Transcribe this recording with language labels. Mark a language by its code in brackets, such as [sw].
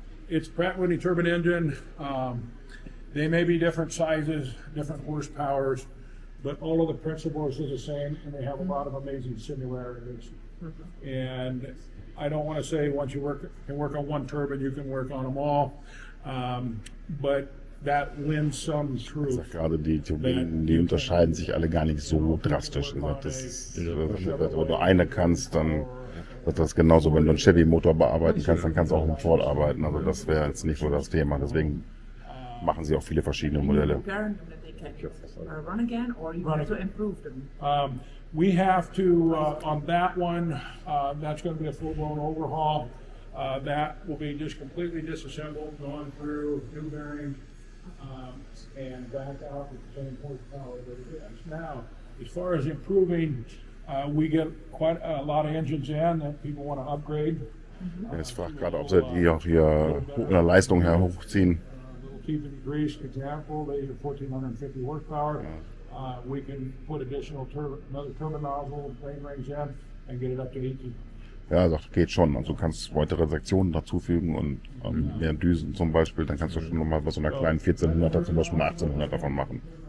[en] It's Pratt & Whitney turbine engine. They may be different sizes, different horsepowers, but all of the principles are the same, and they have a lot of amazing similarities. And I don't want to say once you can work on one turbine, you can work on them all. But that lends some truth. [de] Gerade die Turbinen, die unterscheiden sich alle gar nicht so drastisch. Wenn du eine kannst, dann wird das genauso. Wenn du einen Chevy-Motor bearbeiten kannst, dann kannst du auch einen Ford arbeiten. Also das wäre jetzt nicht so das Thema. Deswegen machen sie auch viele verschiedene Modelle. [en] Guarantee that they can run again, or you have to improve them. We have to, on that one, that's going to be a full-blown overhaul. That will be just completely disassembled, gone through new bearings, and back out with the same horsepower that it is. Now, as far as improving, we get quite a lot of engines in that people want to upgrade. [de] Jetzt fragt gerade, ob sie die auch hier in der Leistung her hochziehen. [en] Little teeth and grease example, they have 1,450 horsepower. We can put another turbine nozzle, plane rings in, and get it up to 18. [de] Ja, sagt, geht schon. Also du kannst weitere Sektionen dazufügen und mehr Düsen zum Beispiel. Dann kannst du schon nochmal bei so einer kleinen 1400er zum Beispiel eine 1800 davon machen.